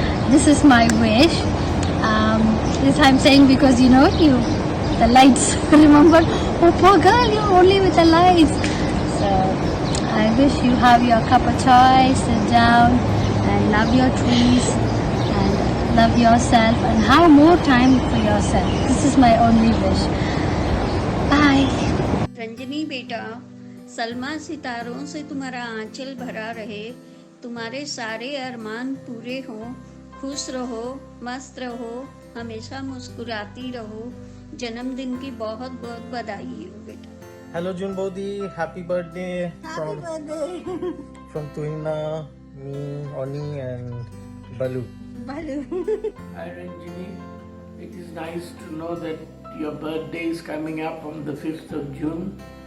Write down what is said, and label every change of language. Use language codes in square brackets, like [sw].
[en] This is my wish. This I'm saying because the lights. Remember, oh poor girl, you're only with the lights. So I wish you have your cup of chai, sit down and love your trees and love yourself and have more time for yourself. This is my only wish. Bye. [hi] Ranjani बेटा, सलमा सितारों से तुम्हारा आंचल भरा रहे, तुम्हारे सारे अरमान पूरे हों, खुश रहो, मस्त रहो, हमेशा मुस्कुराती रहो, जन्मदिन की बहुत बहुत बधाई हो बेटा. [en] Hello June Bodhi, happy birthday from Tuhina, me, Oni and Balu. Hi Ranjini, it is nice to know that your birthday is coming up on the 5th of June.